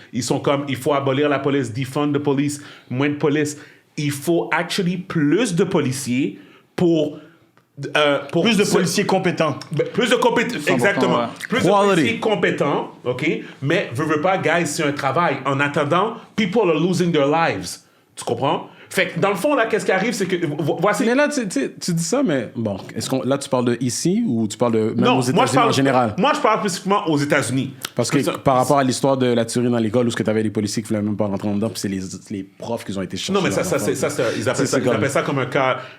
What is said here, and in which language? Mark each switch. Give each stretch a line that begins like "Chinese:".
French: Ils sont comme, il faut abolir la police,
English: defund the police,
French: moins de police. Il faut actually plus de policiers pour Plus de policiers compétents. Plus de compétents, exactement. Ouais. Plus de policiers compétents, OK? Mais, veux pas, guys, c'est un travail. En attendant,
English: people are losing their lives.
French: Tu comprends? Fait que, dans le fond, là, qu'est-ce qui arrive, c'est que... Voici... Mais là, tu dis ça, mais bon, là, tu parles de ici ou tu parles de même Non, aux États-Unis en général? Moi, je parle spécifiquement aux États-Unis. Parce que par rapport à l'histoire de la tuerie dans l'école où tu avais des policiers qui voulaient même pas rentrer dedans, puis c'est les profs qui ont été chercher. Non, mais ils appellent ça comme un cas...